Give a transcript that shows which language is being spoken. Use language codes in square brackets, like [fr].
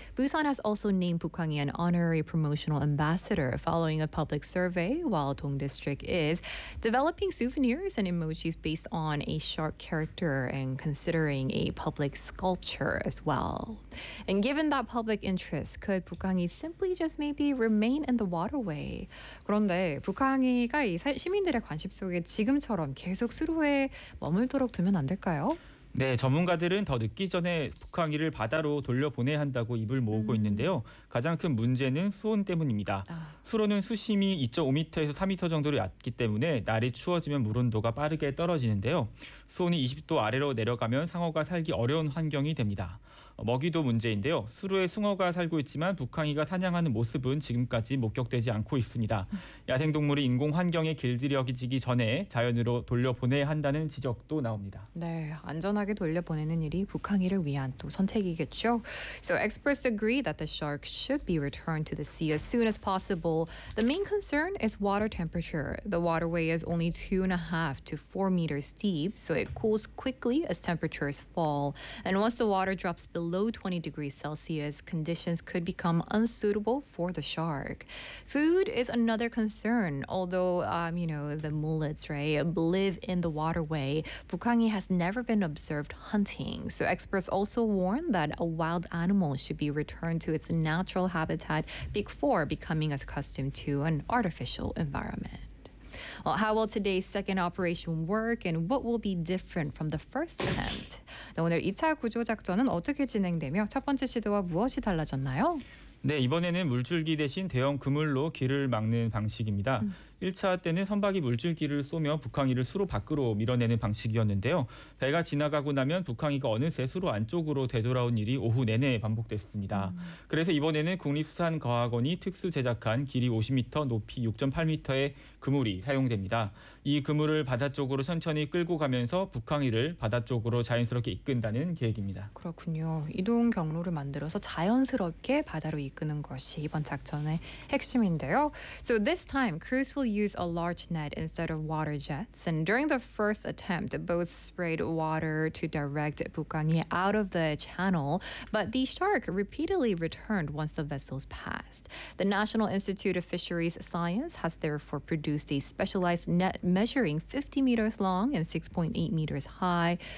[en] Busan has also named Bukangi an honorary promotional ambassador following a public survey, while Dong District is developing souvenirs and emojis based on a shark character and considering a public sculpture as well. And given that public interest, could Bukangi simply just maybe remain in the waterway. [ko] 그런데 북항이가 이 시민들의 관심 속에 지금처럼 계속 수로에 머물도록 두면 안 될까요? 네, 전문가들은 더 늦기 전에 북항이를 바다로 돌려보내야 한다고 입을 모으고 있는데요. 가장 큰 문제는 수온 때문입니다. 수로는 수심이 2.5m에서 3m 정도로 얕기 때문에 날이 추워지면 물온도가 빠르게 떨어지는데요. 수온이 20도 아래로 내려가면 상어가 살기 어려운 환경이 됩니다. 먹이도 문제인데요. 수로에 숭어가 살고 있지만 북항이가 사냥하는 모습은 지금까지 목격되지 않고 있습니다. 야생동물이 인공 환경에 길들여지기 전에 자연으로 돌려보내야 한다는 지적도 나옵니다. 네, 안전하게 돌려보내는 일이 북항이를 위한 또 선택이겠죠. [en] So experts agree that the shark should be returned to the sea as soon as possible. The main concern is water temperature. The waterway is only 2.5 to 4 meters deep, so it cools quickly as temperatures fall. And once the water drops below 20 degrees Celsius, conditions could become unsuitable for the shark. Food is another concern. Although, you know, the mullets, right, live in the waterway, Bukhangi has never been observed hunting. So experts also warn that a wild animal should be returned to its natural habitat before becoming accustomed to an artificial environment. Well, how will today's second operation work and what will be different from the first attempt? [ko] 네, 오늘 2차 구조 작전은 어떻게 진행되며 첫 번째 시도와 무엇이 달라졌나요? 네, 이번에는 물줄기 대신 대형 그물로 길을 막는 방식입니다. 1차 때는 선박이 물줄기를 쏘며 북항이를 수로 밖으로 밀어내는 방식이었는데요. 배가 지나가고 나면 북항이가 어느새 수로 안쪽으로 되돌아온 일이 오후 내내 반복됐습니다. 그래서 이번에는 국립수산과학원이 특수 제작한 길이 50m, 높이 6.8m의 그물이 사용됩니다. 이 그물을 바다 쪽으로 천천히 끌고 가면서 북항이를 바다 쪽으로 자연스럽게 이끈다는 계획입니다. 그렇군요. 이동 경로를 만들어서 자연스럽게 바다로 이끄는 것이 이번 작전의 핵심인데요. [en] So this time, crews will use a large net instead of water jets. And during the first attempt, boats sprayed water to direct Bukangi out of the channel. But the shark repeatedly returned once the vessels passed. The National Institute of Fisheries Science has therefore produced a specialized net measuring 50 meters long and 6.8 meters high.